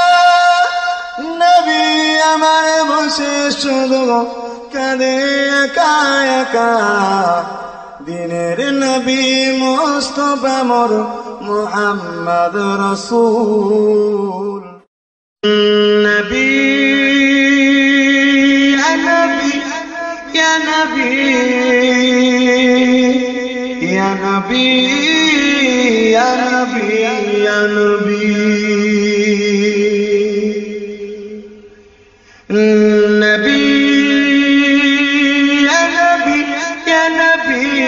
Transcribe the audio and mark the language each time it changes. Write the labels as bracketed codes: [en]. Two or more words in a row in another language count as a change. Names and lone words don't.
[bn] নবী আমার বসে শুধু কাঁদে একা একা দিনের নবী মুস্তাফা মোর মুহাম্মদ রাসূল নবী [ar] نبی یا نبی یا نبی یا نبی یا نبی نبی یا نبی یا نبی